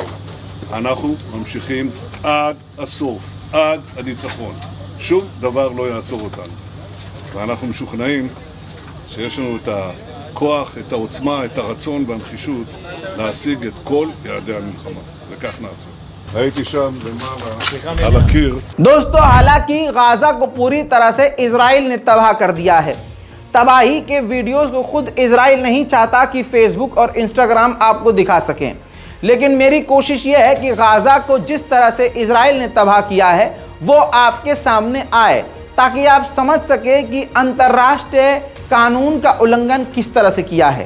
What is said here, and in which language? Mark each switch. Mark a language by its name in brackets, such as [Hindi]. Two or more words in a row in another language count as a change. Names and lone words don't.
[Hebrew] אנחנו ממשיכים עד הסוף, עד הניצחון. שום דבר לא יעצור אותנו. ואנחנו משוכנעים שיש לנו את הכוח, את העוצמה, את הרצון והנחישות להשיג את כל יעדי המלחמה. וכך נעשה. הייתי שם למעלה על הקיר. [Hindi] दोस्तों, हालांकि गाजा को पूरी तरह से इजराइल ने तबाह कर दिया है। तबाही के वीडियोस को खुद इजराइल नहीं चाहता कि फेसबुक और इंस्टाग्राम आपको दिखा सकें, लेकिन मेरी कोशिश यह है कि गाजा को जिस तरह से इजराइल ने तबाह किया है वो आपके सामने आए ताकि आप समझ सके कि अंतर्राष्ट्रीय कानून का उल्लंघन किस तरह से किया है।